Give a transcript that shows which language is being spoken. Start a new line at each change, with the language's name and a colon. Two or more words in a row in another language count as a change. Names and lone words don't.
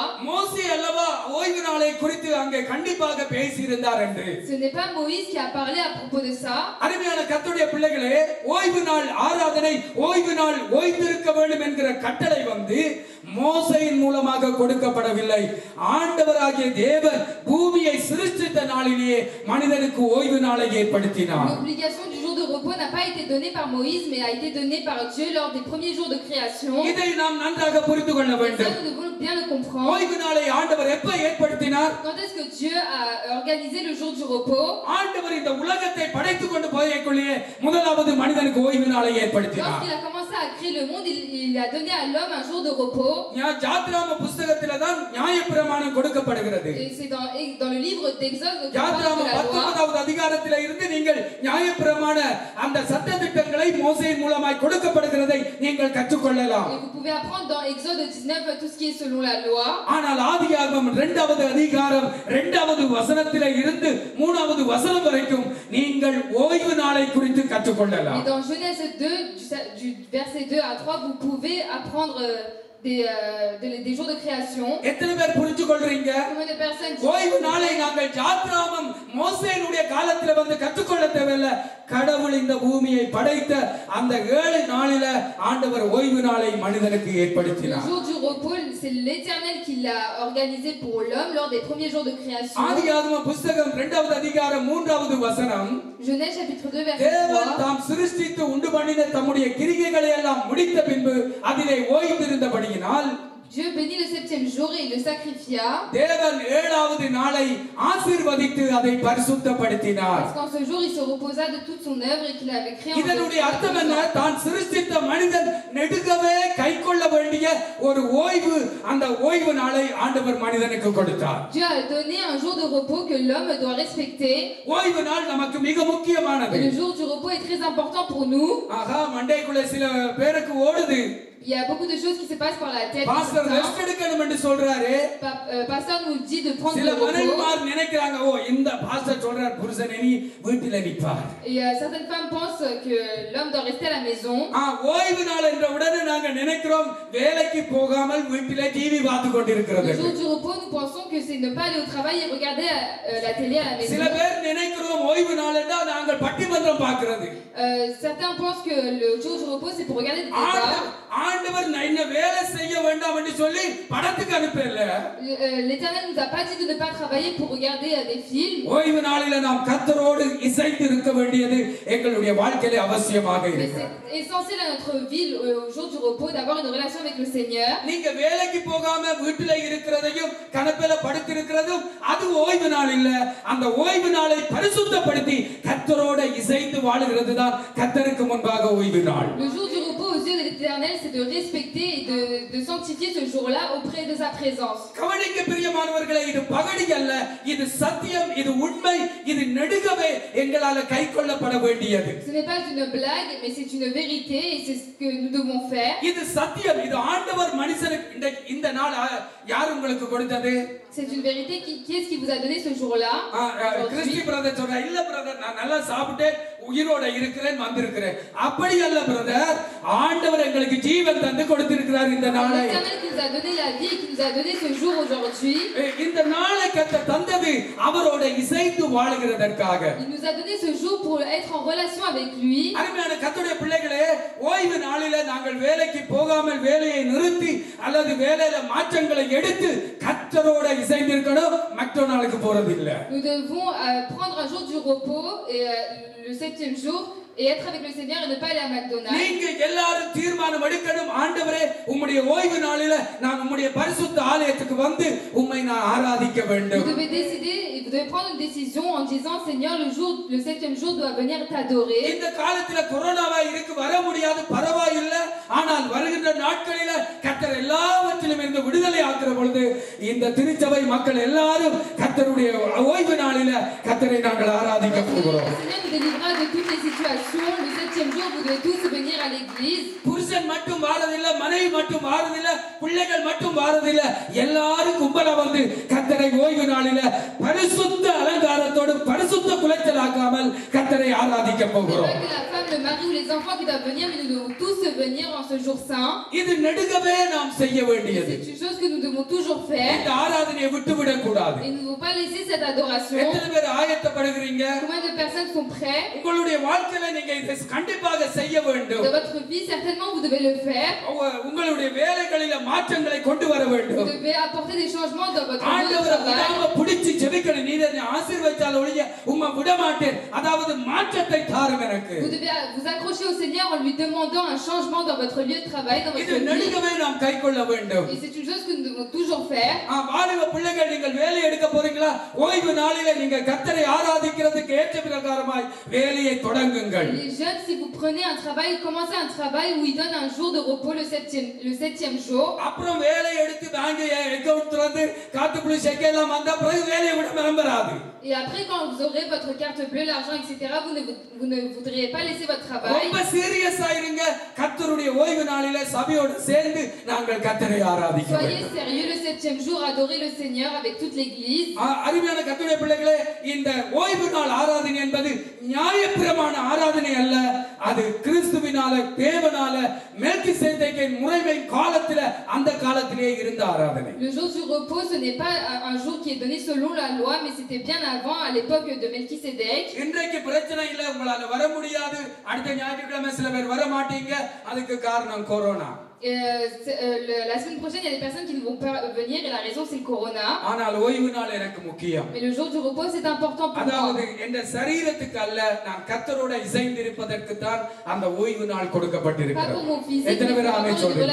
Tamil: மோசே அல்லவா ஓய்வு நாளை குறித்து அங்கே கண்டிப்பாக பேசியிருந்தார் என்று.
French: Ce n'est pas Moïse qui a parlé à propos de ça.
Tamil: அருமையான கர்த்தருடைய பிள்ளைகளே, ஓய்வு நாள் ஆராதனை, ஓய்வு நாள் ஓய்ந்திருக்க வேண்டும் என்கிற கட்டளை வந்து மோசேயின் மூலமாக கொடுக்கப்படவில்லை. ஆண்டவராகிய தேவன் பூமியை சிருஷ்டித்த நாளிலேயே மனிதனுக்கு ஓய்வு நாளை ஏற்படுத்தினார்.
French: L'obligation du jour de repos n'a pas été donnée par Moïse, mais a été donnée par Dieu lors des premiers jours de création.
Tamil: இதை நாம் நன்றாக புரிந்து கொள்ள
French: Et ça,
Tamil: வேண்டும்.
French: nous devons bien le comprendre.
Tamil: ஓய்வு நாளை ஆண்டவர் எப்ப ஏற்படுத்தினார்?
French: Quand est-ce que Dieu a organisé le jour du repos?
Tamil: ஆண்டவர் இந்த உலகத்தை படைத்துக் கொண்டு போயக்குள்ளே முதலாவது மனிதனுக்கு ஓய்வு நாளை ஏற்படுத்தினார்.
French: Lorsqu'il a commencé à créer le monde, il a donné à l'homme un jour de repos.
Tamil: ஜாத்ராம புத்தகத்திலே தான் நியாயப்பிரமாணம் கொடுக்கப்படுகிறது.
French: Et c'est dans le livre d'Exode que
Tamil: ஜாத்ராம
French: parle de la loi.
Tamil: 19வது அதிகாரத்திலே இருந்து நீங்கள் நியாயப்பிரமாண அந்த சட்ட திட்டங்களை மோசேயின் மூலமாய் கொடுக்கப்படுகிறதை நீங்கள் கற்றுக்கொள்ளலாம்.
French: Et vous pouvez apprendre dans Exode 19 tout ce qui est selon la loi.
Tamil: ஆனால் ஆதியாகமம் 2வது அதிகாரம் 2வது வசனத்திலே இருந்து 3வது வசனம் வரைக்கும் நீங்கள் ஓய்வு நாளை குறித்து கற்றுக்கொள்ளலாம்.
French: Et dans Genèse 2 du verset 2 à 3 vous pouvez apprendre des jours de création.
Tamil: எத்தனை பேர் புரிஞ்சு கொள்றீங்க?
French: Combien de personnes
Tamil: ஓய்வு நாளை நாங்கள் ஜாத்ராமம் மோசேயினுடைய காலத்துல வந்து கற்றுக்கொள்ள தேவையில்லை. கடவுள் இந்த பூமியை படைத்த அந்த 7 நாளில ஆண்டவர் ஓய்வு நாளை மனிதனுக்கு
French: Le
Tamil: ஏற்படுத்தினார்.
French: jour du repos, c'est l'Éternel qui l'a organisé pour l'homme lors des premiers jours de création.
Tamil: ஆதியாகம புத்தகம் 2வது அதிகாரம் 3வது வசனம்,
French: Genèse chapitre 2 verset
Tamil: தேவன்
French: 3.
Tamil: தாம் சிருஷ்டித்து உண்டு பண்ணின தம்முடைய கிரியைகளை எல்லாம் முடித்த பின்பு அதிலே ஓய்ந்திருந்தபடியினால்
French: Dieu bénit le 7e jour et il le sacrifia.
Tamil: தேவன் 7வது நாளை ஆசீர்வதித்து அதை பரிசுத்தப்படுத்தினார்.
French: Parce qu'en ce jour, il se reposa de toute son œuvre et qu'il avait créé en
Tamil: இதனுடைய அர்த்தம் என்ன?
French: deux.
Tamil: தான் சிருஷ்டித்த மனிதன் நெடுகவே கைக்கொள்ள வேண்டிய ஒரு ஓய்வு, அந்த ஓய்வு நாளை ஆண்டவர் மனிதனுக்கு கொடுத்தார்.
French: Dieu a donné un jour de repos que l'homme doit respecter.
Tamil: ஓய்வு நாள் நமக்கு மிக முக்கியமானது.
French: Et le jour du repos est très important pour nous.
Tamil: ஆகா, மண்டைக்குள்ள சில பேருக்கு ஓடுது.
French: Il y a beaucoup de choses qui se passent par la tête.
English: pastor rest
Tamil: எடுக்கணும் என்று சொல்றாரு.
French: Pasteur nous dit de prendre
Tamil: சில
French: le repos.
Tamil: மனைவிமார் நினைக்கிறாங்க, ஓ இந்த பாஸ்டர் சொல்றார் புருஷனே நீ வீட்டில நிப்பார்.
French: Et certaines femmes pensent que l'homme doit rester à la maison.
Tamil: ஓய்வு நாள் என்ற உடனே நாங்க நினைக்கிறோம் வேலைக்கு போகாமல் வீட்டில டிவி பார்த்து கொண்டிருக்கிறது.
French: Le jour du repos, nous pensons que c'est ne pas aller au travail et regarder la télé à la maison.
Tamil: சில பேர் நினைக்கிறோம் ஓய்வு நாள் என்றால் நாங்கள் பட்டிமன்றம் பார்க்கிறது.
French: Certains pensent que le jour du repos c'est pour regarder des débats.
Tamil: ஆண்டவர் என்ன வேலை செய்ய வேண்டாம் என்று சொல்லி படத்துக்கு அனுப்பல.
French: L'Éternel nous a pas dit de ne pas travailler pour regarder des films.
Tamil: ஓய்வு நாளில நாம் கர்த்தரோடு இசைந்து இருக்க வேண்டியது எங்களுடைய வாழ்க்கையில அவசியமாக இருக்கு.
French: C'est essentiel à notre vie au jour du repos d'avoir une relation avec le Seigneur.
Tamil: நீங்க வேலைக்கு போகாம வீட்டில இருக்கிறதையும் கனப்பையில படுத்து இருக்கிறதும் அது ஓய்வு நாள் இல்ல. அந்த ஓய்வு நாளை பரிசுத்தப்படுத்தி கர்த்தரோட இசைந்து வாழுகிறது தான் கர்த்தருக்கு முன்பாக ஓய்வு நாள்.
French: Le jour du repos aux yeux de l'Éternel, c'est de respecter et de sanctifier ce jour-là auprès de sa présence.
Tamil: கவனிக்க பிரியமானவர்களே, இது பகடி அல்ல, இது சத்தியம், இது உண்மை, இது நெடுகவே எங்களால கைக்கொள்ளப்பட வேண்டியது.
French: Ce n'est pas une blague, mais c'est une vérité et c'est ce que nous devons faire.
Tamil: இது சத்தியம், இது ஆண்டவர் மனுஷனுக்கு இந்த நாள் யார் உங்களுக்கு கொடுத்தது?
French: C'est une vérité. Qui est-ce qui vous a donné ce jour-là?
Tamil: கிறிஸ்டி பிரதர் சொல்ற, இல்ல பிரதர் நான் நல்லா சாப்பிட்டேன் உயிரோட இருக்கிறேன் வந்திருக்கிறேன். அப்படி அல்ல பிரதர், ஆண்டவர் எங்களுக்கு ஜீவன் தந்து கொடுத்திருக்கிறார் இந்த நாளை.
French: L'Éternel qui nous a donné la vie, qui nous a donné ce jour aujourd'hui.
Tamil: இந்த நாளை கர்த்தர் தந்தது அவரோட இசைந்து வாழுகிறதற்காக.
French: Il nous a donné ce jour pour être en relation avec lui.
Tamil: அருமையான கர்த்தருடைய பிள்ளைகளே, ஓய்வு நாளில நாங்கள் வேலைக்கு போகாமல் வேலையை நிறுத்தி அல்லது வேலையில மாற்றங்களை எடுத்து கர்த்தரோட இசைந்திருக்கணும், மற்ற நாளுக்கு போறது இல்ல.
French: Nous devons prendre un jour du repos et le 7e jour et être avec le Seigneur et ne pas aller à McDonald's.
Tamil: நீங்க எல்லாரும் தீர்மானம் எடுக்கணும், ஆண்டவரே உம்முடைய ஓய்வு நாளில நான் உம்முடைய பரிசுத்த ஆலயத்துக்கு வந்து உம்மை நான் ஆராதிக்க வேண்டும்.
French: Vous devez décider et vous devez prendre une décision en disant Seigneur, le 7e jour doit venir t'adorer.
Tamil: இந்த காலத்துல கொரோனாவா இருக்கு, வர முடியாது, பரவாயில்லை. ஆனால் வருகின்ற நாட்களில கர்த்தர் எல்லாவற்றிலும் இருந்து விடுதலை ஆக்குற பொழுது இந்த திருச்சபை மக்கள் எல்லாரும் கர்த்தருடைய ஓய்வு நாளில கர்த்தரை நாங்கள் ஆராதிக்க போகிறோம்.
French: Le Seigneur nous délivrera de toutes les situations. Le 7e jour, vous devez tous venir à l'église.
Tamil: புருஷன் மட்டும் வாரதில்லை, மனைவி மட்டும் வாரதில்லை, பிள்ளைகள் மட்டும் வாரதில்லை, எல்லாரும் கும்பலா வந்து கர்த்தரை ஓய்வு நாளில பரிசுத்த அலங்காரத்தோடு பரிசுத்த குலைச்சலாக்காமல் கர்த்தரை ஆராதிக்க போகிறோம்.
French: C'est pas que la femme, le mari ou les enfants qui doivent venir, mais nous devons tous venir en ce jour saint.
Tamil: இது நெடுகவே நாம் செய்ய வேண்டியது.
French: C'est une chose que nous devons toujours faire.
Tamil: இந்த ஆராதனையை விட்டுவிடக் கூடாது.
French: Et nous ne devons pas laisser cette adoration.
Tamil: எத்தனை பேர் ஆயத்தப்படுகிறீங்க?
French: Combien de personnes sont prêts?
Tamil: உங்களுடைய வாழ்க்கையில நீங்க இதை கண்டிப்பாக செய்ய வேண்டும்.
French: Dans votre vie, certainement, vous devez le faire.
Tamil: உங்களுடைய வேலைகளில மாற்றங்களை கொண்டு வர வேண்டும்.
French: Vous devez apporter des changements dans votre vie de
Tamil: ஆண்டவரை
French: travail.
Tamil: விடாம பிடிச்சு ஜெபிக்கணும். நீ என்னை ஆசீர்வதிச்சால் ஒழிய உம்மை விட மாட்டேன், அதாவது மாற்றத்தை தாரும் எனக்கு.
French: Vous devez vous accrocher au Seigneur en lui demandant un changement dans votre lieu de travail, dans
Tamil: இது
French: votre vie.
Tamil: நெடுகவே நாம் கைக்கொள்ள வேண்டும்.
French: Et c'est une chose que nous devons toujours faire.
Tamil: வாலிப பிள்ளைகள், நீங்கள் வேலை எடுக்க போறீங்களா? ஓய்வு நாளிலே நீங்க கர்த்தரை ஆராதிக்கிறதுக்கு ஏற்ற பிரகாரமாய் வேலையை தொடங்குங்கள்.
French: Les jeunes, si vous prenez un travail, commencez un travail où il donne un jour de repos le 7e jour.
Tamil: அப்புறம் வேலை எடுத்து
English: bank account
Tamil: திறந்து காத்து புளி செக்கெல்லாம் வந்தா பிறகு வேலையை விட விரும்பறாது.
French: Et après, quand vous aurez votre carte bleue, l'argent, etc., vous ne voudriez pas laisser votre travail.
Tamil: ரொம்ப சீரியஸா இருங்க. கர்த்தருடைய ஓய்வு நாளிலே சபையோடு சேர்ந்து நாங்கள் கர்த்தரை ஆராதிக்க
French: Soyez
Tamil: வேண்டும்.
French: sérieux le 7e jour, adorez le Seigneur avec toute l'église.
Tamil: அருமையான கர்த்தருடைய பிள்ளைகளே, இந்த ஓய்வு நாள் ஆராதனை என்பது நியாயப்பிரமாண ஆராதனை அல்ல. அது கிறிஸ்துவினால தேவனால மெல்கிசேதேக்கின் முறைமை காலத்திலே அந்த காலத்திலே இருந்த ஆராதனை.
French: Le jour du repos, ce n'est pas un jour qui est donné selon la loi, mais c'était bien avant, à l'époque de Melchisédek.
Tamil: இன்றைக்கு பிரச்சனை இல்ல, உங்களால வர முடியாது, அடுத்த ஞாயிற்றுக்கிழமை சில பேர் வர மாட்டீங்க, அதுக்கு காரணம் கொரோனா.
French: La semaine prochaine, il y a des personnes qui ne vont pas venir et la raison c'est le corona.
Tamil: ஆனால் ஓய்வு நாள் எனக்கு முக்கியம்.
French: Mais le jour du repos c'est important pour
Tamil: அதாவது
French: moi.
Tamil: இந்த சரீரத்துக்கு அல்ல, நான் கர்த்தரோட இசைந்திருப்பதற்கு தான் அந்த ஓய்வு நாள்
French: Pas
Tamil: கொடுக்கப்பட்டிருக்கிறது.
French: pour mon physique, mais
Tamil: எத்தனை
French: pour
Tamil: பேர்
French: avoir
Tamil: ஆமென்
French: une
Tamil: சொல்றீங்க?